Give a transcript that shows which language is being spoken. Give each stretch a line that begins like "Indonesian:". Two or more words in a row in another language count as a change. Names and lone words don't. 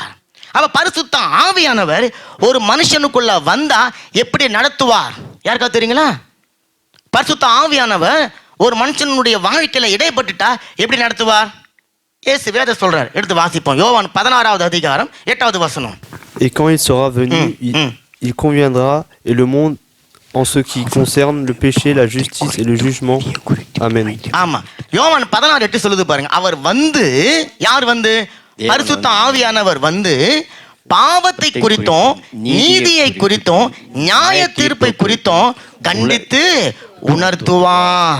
Tamil: அப்ப பரிசுத்த ஆவியானவர் ஒரு மனுஷனுக்குள்ள வந்தா எப்படி நடத்துவார்? யாருக்கா தெரியுங்களா? பரிசுத்த ஆவியானவர் ஒரு மனுஷனுடைய வாழ்க்கையில இடைப்பட்டுட்டா எப்படி நடத்துவார்? இயேசு வேத சொல்றார், எடுத்து வாசிப்போம். யோவான் 16வது அதிகாரம் 8வது வசனம்.
French: Et quand il sera venu, il conviendra et le monde en ce qui concerne le péché, la justice et le jugement. Amen.
Tamil: ஆமா, யோவான் 16:8 சொல்லுது பாருங்க. அவர் வந்து, யார் வந்து? பரிசுத்த ஆவியானவர் வந்து பாவத்தை குறித்தும் நீதியை குறித்தும் நியாய தீர்ப்பை குறித்தும் கண்டித்து உணர்த்துவார்.